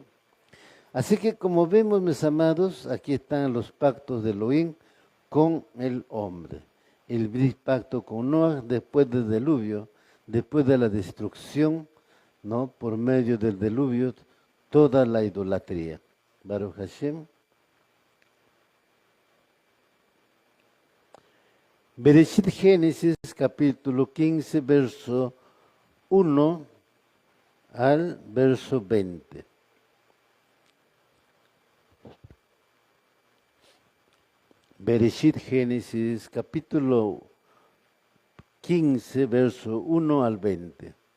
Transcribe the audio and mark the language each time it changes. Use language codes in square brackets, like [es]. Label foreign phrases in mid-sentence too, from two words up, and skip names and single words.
[es] Así que como vemos, mis amados, aquí están los pactos de Elohim con el hombre. El pacto con Noah después del diluvio, después de la destrucción, ¿no? Por medio del diluvio, toda la idolatría. [he] ברוך השם. [es] Bereshit Génesis capítulo 15, verso 1 al verso 20. Bereshit Génesis capítulo 15, verso 1 al 20.